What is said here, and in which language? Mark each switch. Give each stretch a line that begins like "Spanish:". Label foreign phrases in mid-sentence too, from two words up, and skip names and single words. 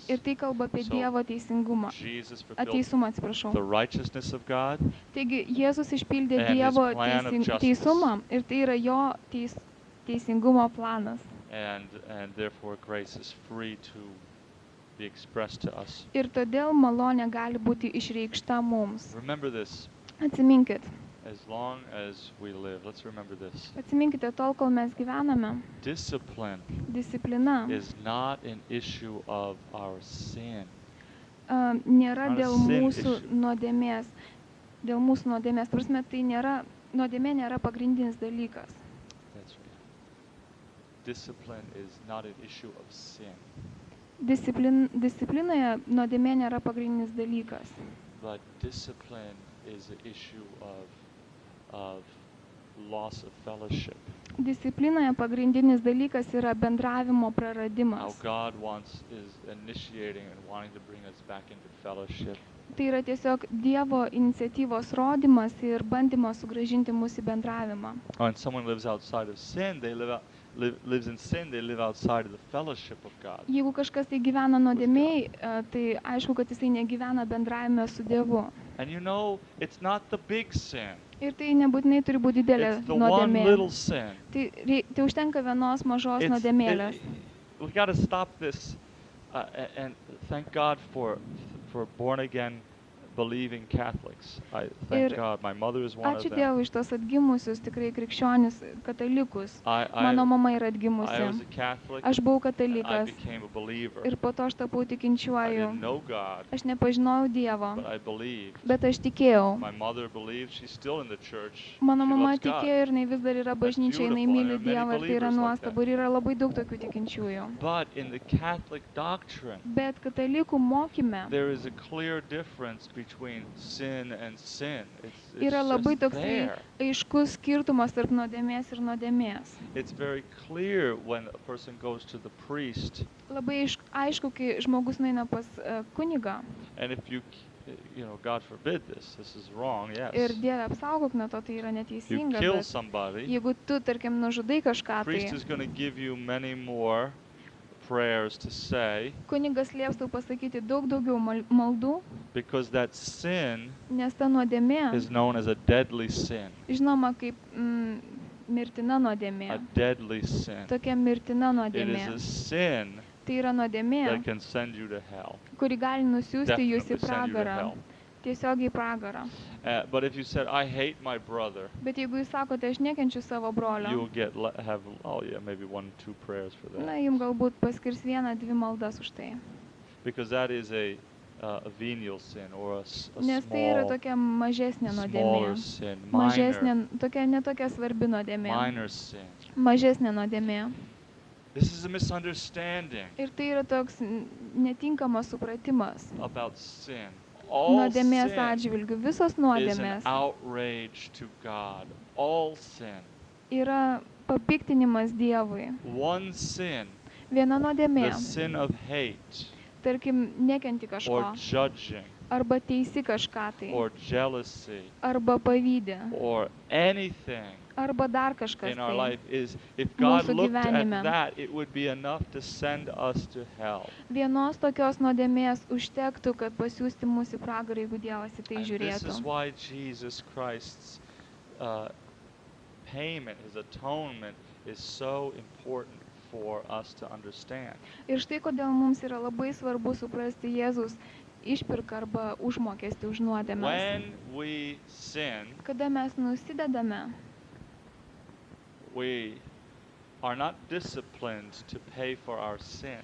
Lithuanian: Ir tai kalba apie
English: So,
Lithuanian: Dievo teisingumą.
English: Jesus fulfilled
Lithuanian: Ateisumą, atsiprašau.
English: the righteousness of God,
Lithuanian: Taigi Jėzus išpildė
English: And his
Lithuanian: Dievo
English: plan of justice.
Lithuanian: teisumą ir tai yra jo teisingumo planas.
English: and therefore grace is free to be expressed to us.
Lithuanian: Ir todėl malonė gali būti išreikšta mums.
English: Remember this,
Lithuanian: Atsiminkit.
English: as long as we live, let's remember this.
Lithuanian: Atsiminkite tol, kol mes gyvename.
English: Discipline
Lithuanian: Disciplina
English: is not an issue of our sin.
Lithuanian: Nėra
English: Not a
Lithuanian: dėl
English: sin
Lithuanian: mūsų
English: issue.
Lithuanian: nuodėmės. Dėl mūsų nuodėmės. Prasme, tai nėra, nuodėmė nėra pagrindinis dalykas.
English: That's right. Discipline is not an issue of sin,
Lithuanian: Disciplinoje nuodėmė nėra pagrindinis dalykas.
English: but discipline is an issue of loss of fellowship.
Lithuanian: Disciplinoje pagrindinis dalykas yra bendravimo
English: How
Lithuanian: praradimas.
English: God is initiating and wanting to bring us back into fellowship.
Lithuanian: Tai yra tiesiog Dievo iniciatyvos rodymas ir bandymas sugrąžinti mus į bendravimą.
English: When someone lives outside of sin, lives in sin, they live outside of the fellowship of God.
Lithuanian: Jeigu kažkas tai gyvena nuodėmėj, tai aišku, kad jisai negyvena bendravime su Dievu.
English: And you know, it's not the big sin.
Lithuanian: Ir tai nebūtinai turi būti didelė
English: It's the one
Lithuanian: nuodėmė.
English: little sin.
Lithuanian: Tai užtenka vienos mažos
English: It's-
Lithuanian: nuodėmėlės.
English: We got to stop this and thank God for born again believing Catholics. I thank
Lithuanian: Ir
English: God. My mother is one of
Lithuanian: Ačiū
English: them.
Lithuanian: Dievui iš tos atgimusius, tikrai krikščionis katalikus. Mano
English: I
Lithuanian: mama yra
English: was
Lithuanian: atgimusi.
English: a Catholic.
Lithuanian: Aš buvau
English: I
Lithuanian: katalikas
English: became a believer.
Lithuanian: ir po to aš tapau
English: I
Lithuanian: tikinčiuoju.
English: didn't know God,
Lithuanian: Aš nepažinojau Dievo,
English: but I believed.
Lithuanian: bet aš tikėjau.
English: My mother believed. She's still in the church.
Lithuanian: Mano
English: She
Lithuanian: mama
English: loves God.
Lithuanian: tikėjo ir jinai vis dar yra bažnyčia, jinai
English: beautiful,
Lithuanian: myli
English: and there are
Lithuanian: Dievą
English: many
Lithuanian: ir tai yra
English: believers like
Lithuanian: nuostabu ir yra labai daug tokių tikinčiųjų.
English: But in the Catholic doctrine,
Lithuanian: Bet katalikų mokyme
English: there is a clear difference between sin and sin. It's
Lithuanian: yra labai
English: just
Lithuanian: toksai
English: there.
Lithuanian: aiškus skirtumas tarp nuodėmės ir nuodėmės.
English: It's very clear when a person goes to the priest,
Lithuanian: Labai aišku, kai žmogus nueina pas kunigą
English: and if you know, God forbid this is wrong, yes.
Lithuanian: ir Dieve apsaugok nuo to, tai yra
English: You
Lithuanian: neteisinga,
English: kill
Lithuanian: bet
English: somebody,
Lithuanian: jeigu tu, tarkim, nužudai kažką,
English: priest
Lithuanian: tai
English: is going to give you many more prayers to say,
Lithuanian: kunigas lieps tau pasakyti daug daugiau maldų,
English: because that sin
Lithuanian: nes ta nuodėmė
English: is known as a deadly sin.
Lithuanian: žinoma kaip mirtina nuodėmė.
English: A deadly sin.
Lithuanian: Tokia mirtina
English: It
Lithuanian: nuodėmė.
English: is a sin
Lithuanian: Tai yra nuodėmė,
English: that can send you to hell.
Lithuanian: kuri gali nusiųsti jūs
English: Definitely
Lithuanian: į
English: send you to
Lithuanian: pragarą.
English: hell.
Lithuanian: Tiesiog į pragarą.
English: But if you said, I hate my brother,
Lithuanian: Bet jeigu jūs sakote, aš nekenčiu savo brolio,
English: you'll have maybe 1-2 prayers for
Lithuanian: na,
English: that.
Lithuanian: jums galbūt paskirs 1-2 maldas už tai.
English: Because that is a venial sin or a
Lithuanian: Nes tai yra
English: small,
Lithuanian: tokia mažesnė
English: smaller
Lithuanian: nuodėmė.
English: sin,
Lithuanian: Mažesnė, tokia netokia svarbi nuodėmė.
English: minor sin.
Lithuanian: Mažesnė nuodėmė.
English: This is a misunderstanding
Lithuanian: Ir tai yra toks netinkamas supratimas
English: about sin. All
Lithuanian: nuodėmės
English: sin
Lithuanian: atžvilgių. Visos
English: is
Lithuanian: nuodėmės
English: an outrage to God. All sin.
Lithuanian: yra papiktinimas Dievui.
English: One sin,
Lithuanian: Viena nuodėmė,
English: the sin of hate
Lithuanian: tarkim, nekenti
English: or
Lithuanian: kažko,
English: judging
Lithuanian: arba teisi kažką tai,
English: or jealousy
Lithuanian: arba pavydė,
English: or anything
Lithuanian: arba dar kažkas
English: in our
Lithuanian: tai.
English: life is, if God
Lithuanian: Mūsų
English: looked at
Lithuanian: gyvenime.
English: that, it would be enough to send us to hell.
Lithuanian: Vienos tokios nuodėmės užtektų, kad pasiųsti mūsų į pragarą, jeigu Dievas į tai
English: And this is
Lithuanian: žiūrėtų.
English: why Jesus Christ's payment, his atonement, is so important for us to understand.
Lithuanian: Ir štai kodėl mums yra labai svarbu suprasti Jėzus išpirką arba užmokestį už nuodėmes.
English: When we sin,
Lithuanian: Kada mes nusidedame,
English: we are not disciplined to pay for our sin,